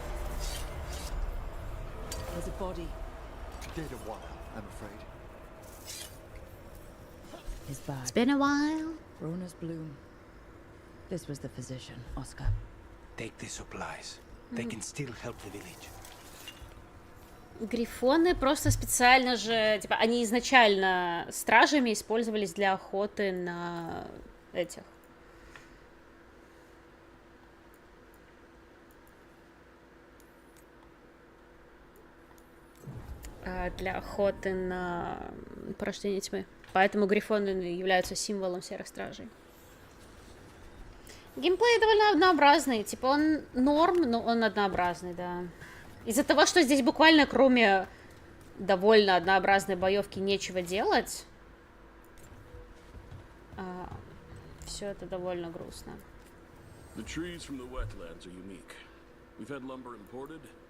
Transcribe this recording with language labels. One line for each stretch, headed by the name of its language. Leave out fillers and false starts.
English: There's a body. Dead a while, I'm afraid. His bag. It's been a while. Rona's bloom. This was the physician, Oscar. Take the supplies. They can still help the village.
Russian: Грифоны просто специально же, типа, они изначально стражами использовались для охоты на этих. Для охоты на порождение тьмы. Поэтому грифоны являются символом серых стражей. Геймплей довольно однообразный. Типа он норм, но он однообразный, да. Из-за того, что здесь буквально кроме довольно однообразной боевки нечего делать, все это довольно грустно.
English: The trees from the wetlands are unique. We've had lumber imported.